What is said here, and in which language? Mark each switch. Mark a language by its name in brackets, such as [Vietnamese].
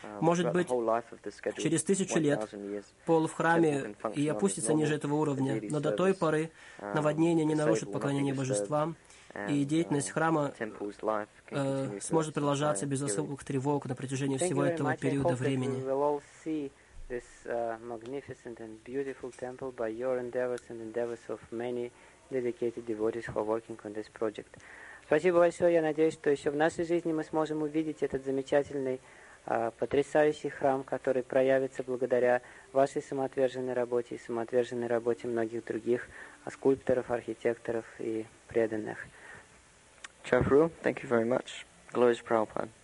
[Russian] Может быть, через 1000 лет пол в храме и опустится ниже этого уровня, но до той поры наводнение не нарушит поклонение божествам, и деятельность храма сможет продолжаться без особых тревог на протяжении всего этого периода времени. [English] Dedicated devotees who are working on this project. [Russian] Спасибо большое. Я надеюсь, что еще в нашей жизни мы сможем увидеть этот замечательный, потрясающий храм, который проявится благодаря вашей самоотверженной работе и самоотверженной работе многих других скульпторов, архитекторов и преданных. [English] Chafru, thank you very much. Glory to Prabhupada.